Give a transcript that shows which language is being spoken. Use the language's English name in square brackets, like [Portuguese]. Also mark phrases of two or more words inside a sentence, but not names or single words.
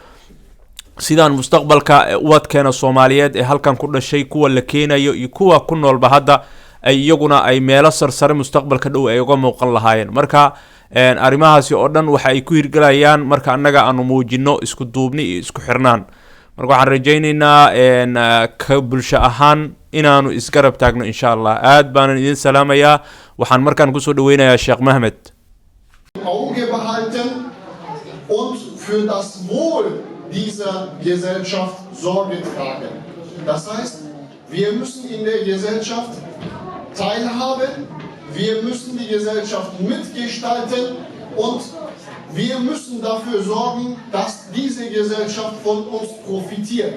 [Somali] sidaan mustaqbalka wadkeena Soomaaliyeed ee halkan ku dhashay kuwa la keenayo iyo kuwa ku noolba hadda ay iyaguna ay meelo sarsare mustaqbalka dhow ay uga muuqan lahaayeen marka arrimahaasi oo dhan waxa ay ku hirgalayaan marka annaga aanu muujino isku duubni iyo isku xirnaan marka waxaan rajaynaynaa ka bulsho ahaan inaanu isgarab taagno insha Allah aad baan idin salaamayaa waxaan markaan ku soo dhaweynayaa Sheekh Mahmed [German] Auge behalten und für das Wohl dieser Gesellschaft Sorge tragen. Das heißt, wir müssen in der Gesellschaft teilhaben, wir müssen die Gesellschaft mitgestalten und wir müssen dafür sorgen, dass diese Gesellschaft von uns profitiert.